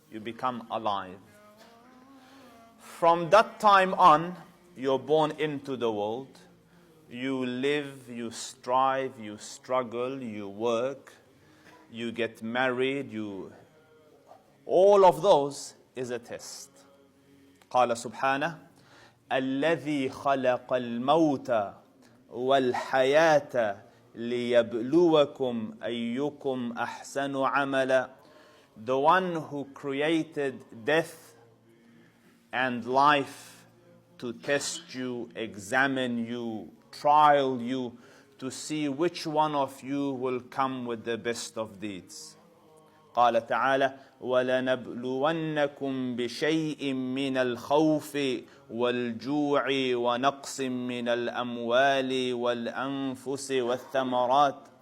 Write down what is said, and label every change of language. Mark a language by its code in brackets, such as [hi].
[en] You become alive. From that time on, you're born into the world. You live, you strive, you struggle, you work, you get married, all of those is a test. [ar] قال سبحانه الذي خلق الموت والحياة ليبلوكم أيكم أحسن عملا. [en] The one who created death and life to test you, examine you, trial you, to see which one of you will come with the best of deeds. [ar] قال تعالى وَلَنَبْلُوَنَّكُمْ بِشَيْءٍ مِّنَ الْخَوْفِ وَالْجُوعِ وَنَقْصٍ مِّنَ الْأَمْوَالِ وَالْأَنفُسِ وَالثَّمَرَاتِ.